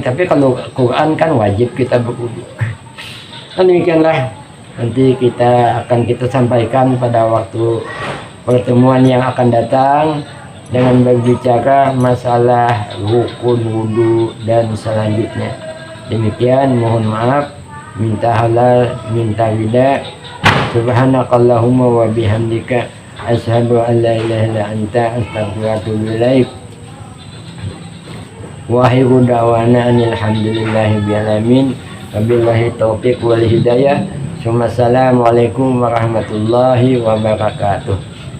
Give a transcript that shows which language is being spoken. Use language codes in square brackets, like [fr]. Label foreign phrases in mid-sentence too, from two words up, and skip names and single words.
[id] Tapi kalau Quran kan wajib kita berwudu. Demikianlah, nanti kita sampaikan pada waktu pertemuan yang akan datang dengan berbicara masalah rukun wudu dan selanjutnya. Demikian, mohon maaf, minta halal, minta wida. [ar] سبحانك اللهم وبحمدك أشهد أن لا إله إلا أنت أستغفرك وأتوب إليك. وآخر دعوانا أن الحمد لله رب العالمين. وبالله التوفيق والهداية. السلام عليكم ورحمة الله وبركاته.